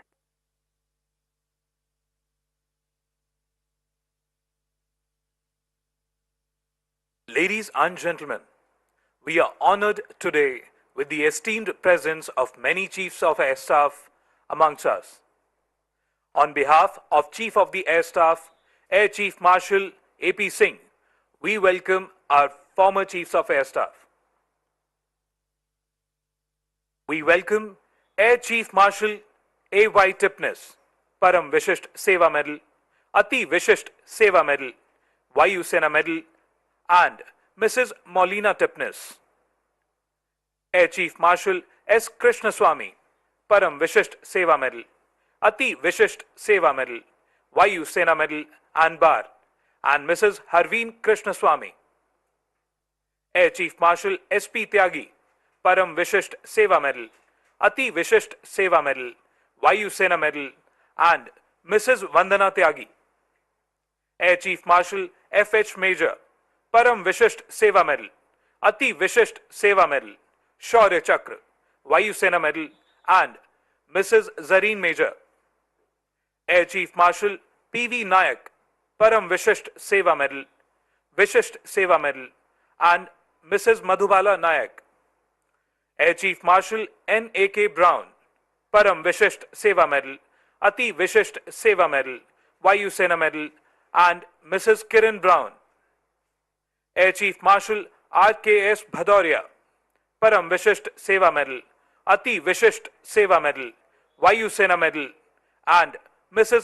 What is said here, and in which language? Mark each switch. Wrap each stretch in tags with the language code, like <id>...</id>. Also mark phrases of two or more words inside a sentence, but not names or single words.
<en>Ladies and gentlemen, we are honored today with the esteemed presence of many Chiefs of Air Staff amongst us. On behalf of Chief of the Air Staff, Air Chief Marshal A.P. Singh, we welcome our former Chiefs of Air Staff. We welcome Air Chief Marshal A.Y. Tipnis, Param Vishisht Seva Medal, Ati Vishisht Seva Medal, Vayu Sena Medal, and Mrs. Maulina Tipnis. Air Chief Marshal S. Krishnaswamy, Param Vishisht Seva Medal, Ati Vishisht Seva Medal, Vayu Sena Medal and Bar, and Mrs. Harveen Krishnaswamy. Air Chief Marshal S.P. Tyagi, Param Vishisht Seva Medal, Ati Vishisht Seva Medal, Vayu Sena Medal, and Mrs. Vandana Tyagi. Air Chief Marshal F.H. Major, परम विशिष्ट सेवा मेडल, अति विशिष्ट सेवा मेडल, शौर्य चक्र, वायुसेना मेडल and Mrs. Zareen Major. Air Chief Marshal P.V. Nayak, Param Vishisht Seva Medal, Vishisht Seva Medal and Mrs. Madhubala Nayak. Air Chief Marshal N.A.K. Brown, Param Vishisht Seva Medal, Ati Vishisht Seva Medal, Vayu Sena Medal and Mrs. Kiran Brown. Air Chief Marshal R.K.S. Bhadoria, Param Vishisht Seva Medal, Ati Vishisht Seva Medal, Vayu Sena Medal and Mrs.</en>